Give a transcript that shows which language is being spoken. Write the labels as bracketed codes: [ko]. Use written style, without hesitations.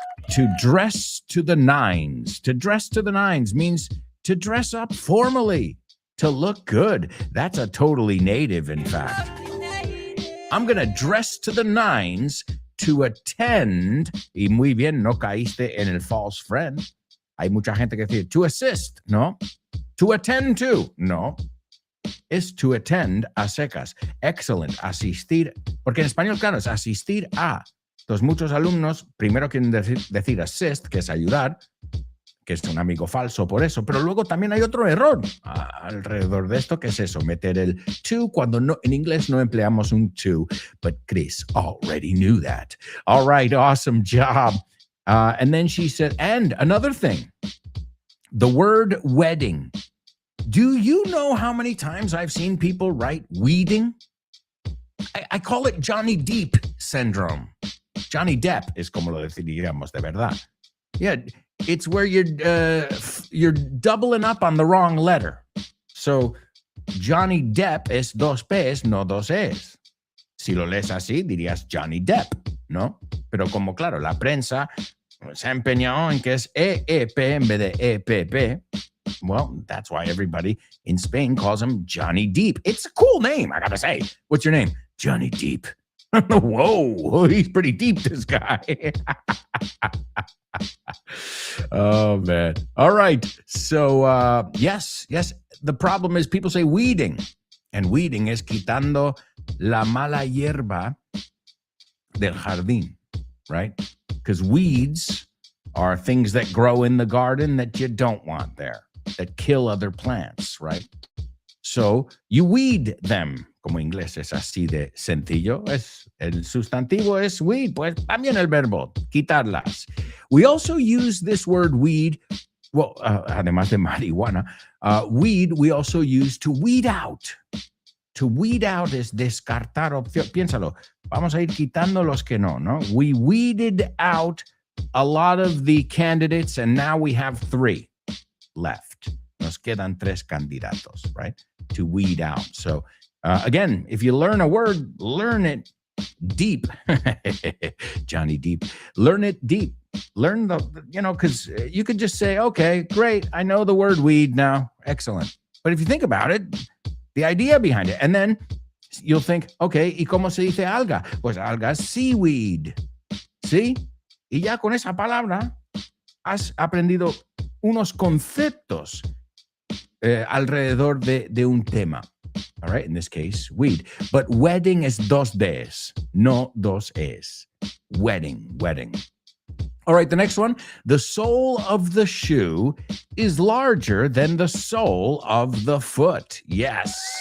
[en] To dress to the nines. To dress to the nines means to dress up formally, to look good. That's a totally native, in fact. I'm going to dress to the nines to attend. [es] Y muy bien, no caíste en el false friend. Hay mucha gente que dice, to assist, no. To attend to, no. Es to attend a secas. [en] Excellent. [es] Asistir. Porque en español, claro, es asistir a. Entonces, muchos alumnos primero quieren decir assist, que es ayudar, que es un amigo falso por eso, pero luego también hay otro error alrededor de esto, que es eso, meter el to cuando no, en inglés no empleamos un to, [en] but Chris already knew that. All right, awesome job. And then she said, and another thing, the word wedding. Do you know how many times I've seen people write wedding? I call it Johnny Depp syndrome. [es] Johnny Depp es como lo decidiríamos de verdad. [en] Yeah, it's where you're doubling up on the wrong letter. [es] So Johnny Depp es dos P's, no dos E's. Si lo lees así, dirías Johnny Depp, ¿no? Pero como, claro, la prensa se ha empeñado en que es EEP en vez de EPP. [en] Well, that's why everybody in Spain calls him Johnny Deep. It's a cool name, I gotta say. What's your name? Johnny Deep. Whoa, he's pretty deep, this guy. Oh, man. All right. So, yes. The problem is people say weeding. And weeding is [es] quitando la mala hierba del jardín, [en] right? Because weeds are things that grow in the garden that you don't want there, that kill other plants, right? So you weed them. [es] Como inglés es así de sencillo. El sustantivo es weed, pues también el verbo, quitarlas. [en] We also use this word weed, well, [es] además de marihuana, [en] weed we also use to weed out. [es] To weed out es descartar opción. Piénsalo, vamos a ir quitando los que no. [en] We weeded out a lot of the candidates, and now we have 3 left. [es] Nos quedan 3 candidatos, [en] right? To weed out. So, again, if you learn a word, learn it deep. Johnny Deep. Learn it deep. Learn because you could just say, okay, great, I know the word weed now. Excellent. But if you think about it, the idea behind it, and then you'll think, okay, [es] ¿y cómo se dice alga? Pues alga es seaweed. ¿Sí? Y ya con esa palabra has aprendido unos conceptos alrededor de un tema. [en] All right, in this case, weed. But wedding is 2 Ds, no 2 Es. Wedding. All right, the next one. The sole of the shoe is larger than the sole of the foot. Yes.